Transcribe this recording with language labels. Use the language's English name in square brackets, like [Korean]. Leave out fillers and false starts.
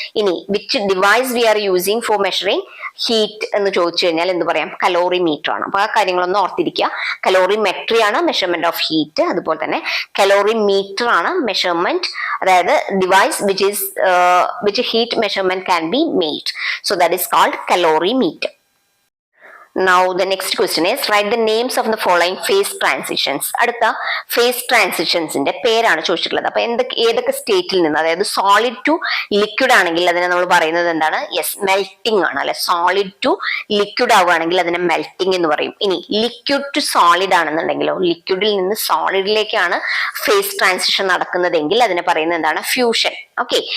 [Malayalam] ഇനി [English] which device we are using for measuring heat [Malayalam] എന്ന് ചോദിച്ചു കഴിഞ്ഞാൽ എന്ത് പറയാം? കലോറിമീറ്റർ ആണ്. അപ്പൊ ആ കാര്യങ്ങളൊന്നും ഓർത്തിരിക്കുക. കലോറിമെട്രി ആണ് മെഷർമെന്റ് ഓഫ് ഹീറ്റ്. അതുപോലെ തന്നെ കലോറിമീറ്റർ ആണ് മെഷർമെന്റ്, അതായത് [English] Device which heat measurement can be made. So that is called calorimeter. Now the next question is write the names of the following phase transitions. [Malayalam] അടുത്ത phase transitions-ന്റെ പേരാണ് ചോദിച്ചിട്ടുള്ളത്. അപ്പൊ ഏതൊക്കെ സ്റ്റേറ്റിൽ നിന്ന്, അതായത് സോളിഡ് ടു ലിക്വിഡ് ആണെങ്കിൽ അതിനെ നമ്മൾ പറയുന്നത് എന്താണ്? യെസ്, മെൽറ്റിംഗ് ആണ് അല്ലെ? സോളിഡ് ടു ലിക്വിഡ് ആവുകയാണെങ്കിൽ അതിനെ മെൽറ്റിംഗ് എന്ന് പറയും. ഇനി ലിക്വിഡ് ടു സോളിഡ് ആണെന്നുണ്ടെങ്കിലോ, ലിക്വിഡിൽ നിന്ന് സോളിഡിലേക്കാണ് ഫേസ് ട്രാൻസിഷൻ നടക്കുന്നതെങ്കിൽ അതിനെ പറയുന്നത് എന്താണ്? ഫ്യൂഷൻ. ഓക്കെ.